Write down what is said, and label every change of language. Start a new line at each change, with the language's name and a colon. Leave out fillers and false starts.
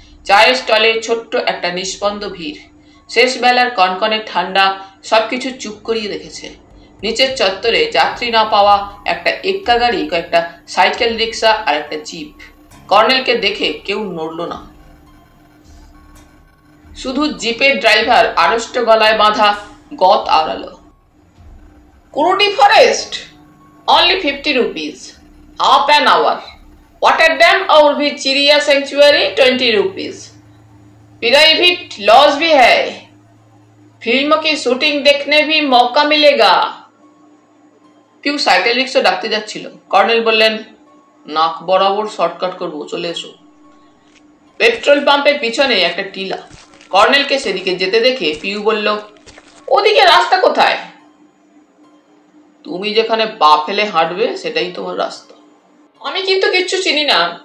Bangla: চায়ের স্টলে ছোট্ট একটা নিষ্পন্দ ভিড়। শেষ বেলার কনকনে ঠান্ডা সবকিছু চুপ করিয়ে রেখেছে। নিচের চত্বরে যাত্রী না পাওয়া একটা এক্কা গাড়ি, কয়েকটা সাইকেল রিক্সা আর একটা জিপ। কর্নেলকে দেখে কেউ নড়ল না। শুধু জিপের ড্রাইভার আড়ষ্ট গলায় বাঁধা গত আওড়ালো।
English: কুরুটি forest, only 50 rupees, half an hour.
Hindi: Watterdam और भी चिड़िया सेंचुरी 20 rupees. प्राइवेट लॉज भी है, फिल्म की शूटिंग देखने भी मौका मिलेगा।
Bangla: পিউ সাইকেল রিক্সা ডাকতে যাচ্ছিল। কর্নেল বললেন, নাক বরাবর শর্টকাট করবো, চলে এসো। পেট্রোল পাম্পের পিছনে একটা টিলা। কর্নেলকে সেদিকে যেতে দেখে পিউ বলল, ওদিকে রাস্তা কোথায়? তুমি যেখানে পা ফেলে হাঁটবে সেটাই তোমার রাস্তা। আমি কিন্তু কিচ্ছু চিনি না।